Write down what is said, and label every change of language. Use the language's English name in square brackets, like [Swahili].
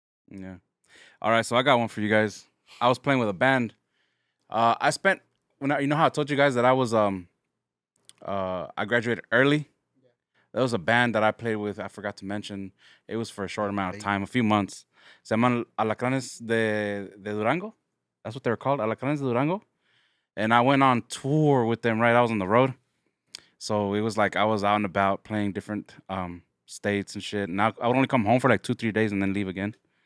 [English] Yeah. All right, so I got one for you guys. I was playing with a band. I spent you know how I told you guys that I was I graduated early. There was a band that I played with. I forgot to mention. It was for a short amount of time, a few months. [Spanish] Se llaman Alacranes de Durango. [English] That's what they were called, Alacranes de Durango. And I went on tour with them. Right, I was on the road, so it was like I was out and about playing different states and shit. And I would only come home for like 2-3 days and then leave again.